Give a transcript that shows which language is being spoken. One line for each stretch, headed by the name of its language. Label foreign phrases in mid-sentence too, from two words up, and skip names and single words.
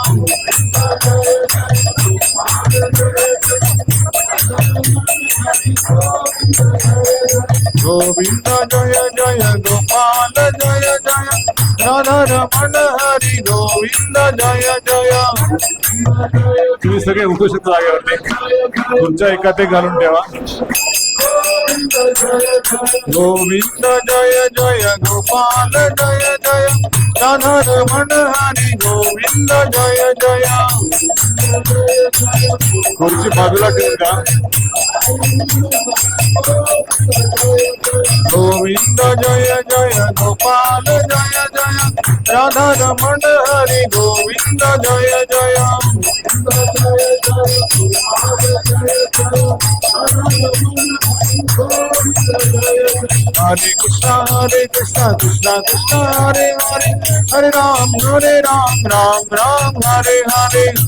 Sanskrit: गोविंद जय जय गोपाल जय जय राधा रमण हरि गोविंद जय जय
Marathi: तुम्ही सगळे उठू शकता जागेवरती तुमच्या एकात घालून ठेवा
Sanskrit: गोविंद जय जय गोपाल जय जय राधा रमण हरि गोविंद जय जय
Marathi: खुर्ची बाजूला ठेवून द्या
Sanskrit: गोविंद जय जय गोपाल जय जय राधा रमण हरि गोविंद जय जय हरे कृष्णा कृष्णा कृष्णा हरे हरे हरे राम राम राम हरे हरे